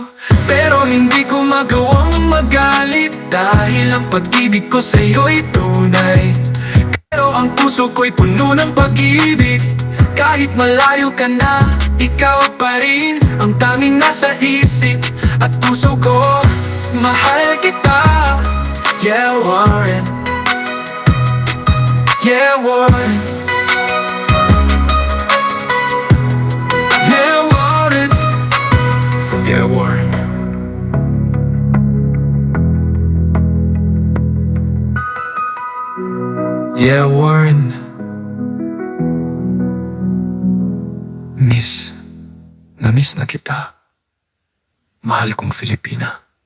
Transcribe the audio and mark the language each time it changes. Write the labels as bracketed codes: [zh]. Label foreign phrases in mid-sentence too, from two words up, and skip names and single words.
[tl] Pero hindi ko magawang magalit, dahil ang pag-ibig ko sa'yo'y tunay. Pero ang puso ko'y puno ng pag-ibig. Kahit malayo ka na, ikaw pa rin ang tanging nasa isip at puso ko. Mahal kita, [en] yeah, Warren. Yeah, Warren. Yeah, Warren. Yeah, Warren. Yeah, Warren. [tl] Miss na kita, mahal kong Filipina.